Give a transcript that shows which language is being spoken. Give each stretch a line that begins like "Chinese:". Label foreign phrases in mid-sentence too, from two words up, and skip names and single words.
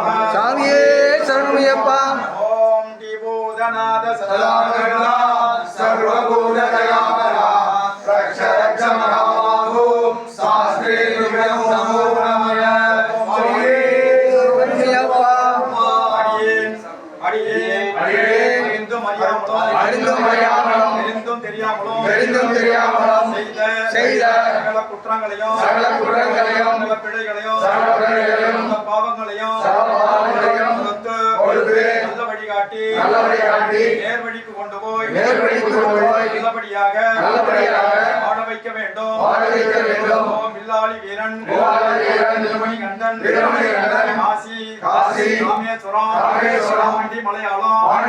Sanskrit: स्वामी शरणमय्यप्पा ओम भूतनाथ सदानन्दः सर्वभूतदयावर रक्ष रक्ष महाबाहो शास्त्रीदिव्ये नमो नमः स्वामी शरणमय्यप्पा
Tamil: அறிந்தும் தெரியாமலும் செய்த சகல குற்றங்களையும் பிழைகளையும் பாவங்களையும் நல்ல வழிகாட்டி நேர்வழிக்கு கொண்டு போய் நல்லபடியாக வாழ வைக்க வேண்டும் வில்லாளி வீரன் வீரமணிகண்டன் காசி ராமேஸ்வரம் ஆண்டி மலையாளம்